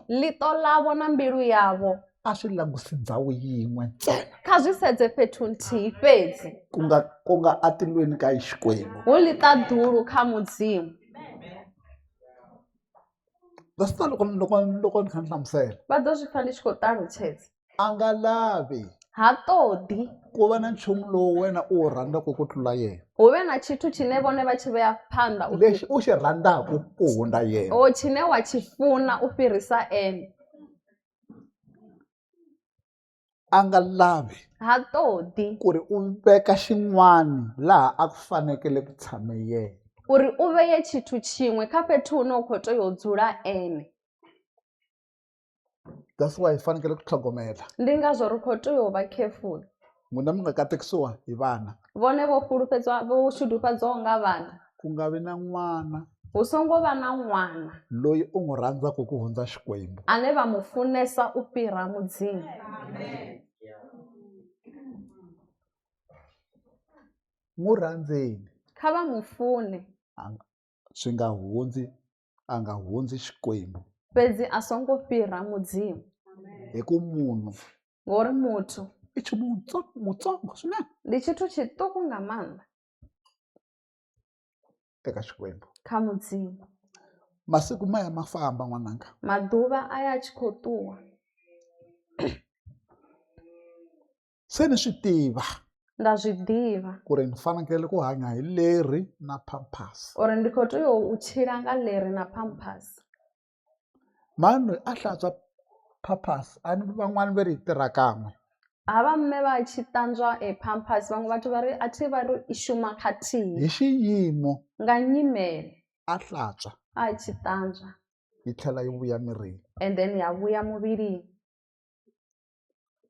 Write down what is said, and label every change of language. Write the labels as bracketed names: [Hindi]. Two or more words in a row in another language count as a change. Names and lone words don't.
[Venda] Ḽiṱo ḽavho na mbilu yavho [Tsonga] a swi langutisi ndhawu yin'we ntsena, [Venda] kha zwi sedze fhethu nthihi fhedzi, [Tsonga] ku nga atilweni ka Xikwembu. [Venda] hu ḽiṱaḓulu kha mudzimu. [English] That's not [Tsonga] loko ni kha ni hlamusela. [Venda] Vha ḓo zwi pfha ndi tshi khou ṱalutshedza. [Tsonga] A nga lavi [Venda] Ha ṱoḓi [Tsonga] ku va na nchumu lowu wena u wu rhandzaka ku tlula yena, [Venda] hu vhe na tshithu tshine vhone vha tshi vhea phanḓa u [Tsonga] lexi u xi rhandzaka ku hundza yena. [Venda] o tshine wa tshi funa u fhirisa ene. [Tsonga] A nga lavi [Venda] Ha ṱoḓi [Tsonga] ku ri u veka xin'wana laha a ku fanekele ku tshame yena. [Venda] uri u vheye tshithu tshiṅwe kha fhethu hune u khou tea u dzula ene. [English] That's why [Tsonga] hi fanekele ku tlhogomela. [Venda] Ndi ngazwo ri khou tea u vha careful. [Tsonga] N'wina mi nga katekisiwa hi vana, [Venda] Vhone vho shudufhadzwaho nga vhana, [Tsonga] ku nga vi na n'wana [Venda] hu songo vha na ṅwana [Tsonga] loyi u n'wi rhandzaka ku hundza Xikwembu. [Venda] ane vha mu funesa u fhira mudzimu. [Tsonga] N'wi rhandzeni, [Venda] Kha vha mu fune [Tsonga] swi nga hundzi a nga hundzi Xikwembu, [Venda] fhedzi a songo fhira mudzimu, [Tsonga] hi ku munhu [Venda] ngori muthu [Tsonga] i nchumu mutsongo swinene [Venda] ndi tshithu tshiṱuku nga maanḓa [Tsonga] eka Xikwembu. [Venda] kha mudzimu. [Tsonga] Masiku ma ya ma famba n'wananga, [Venda] Maḓuvha a ya tshi khou ṱuwa. [Tsonga] se ni swi tiva [Venda] Nda zwi ḓivha [Tsonga] ku ri ni fanekele ku hanya hi leri na pampers. [Venda] uri ndi khou tea u tshila nga leri na pampers. [Tsonga] Mani loyi a hlantswa pampers a ni van'wani va ri hi tirha kan'we. [Venda] Havha mme vha tshi ṱanzwa pampers vhaṅwe vhathu vha ri a thi vha ri i shuma khathihi [Tsonga] Hi xiyimo [Venda] nga nyimele [Tsonga] a hlantswa [Venda] a tshi ṱanzwa [Tsonga] yi tlhela yi vuya mirini. [English] and then [Venda] ya vhuya muvhilini.